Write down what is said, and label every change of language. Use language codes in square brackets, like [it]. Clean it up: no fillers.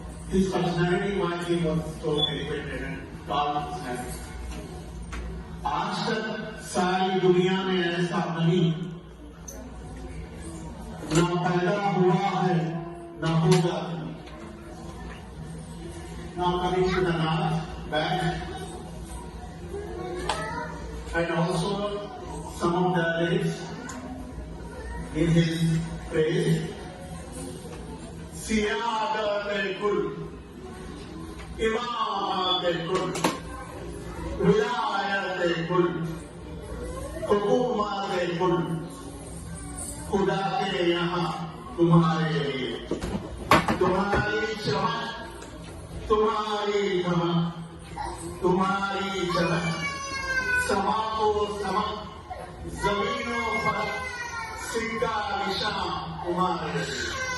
[en] His personality, why he was so elevated and tall personality. [hi] आज तक सारी दुनिया में ऐसा नहीं ना पैदा हुआ है ना होगा. [en] Now coming to the naat back, and also some of the lyrics in his praise. [hi] सियादत कुल, इमामत कुल, विलायत कुल, हुकूमत कुल, खुदा के यहाँ तुम्हारे लिए, तुम्हारी चमक, तुम्हारी धमक, तुम्हारी चमक, समा को समक, जमीनों पर सिक्का निशान तुम्हारे लिए.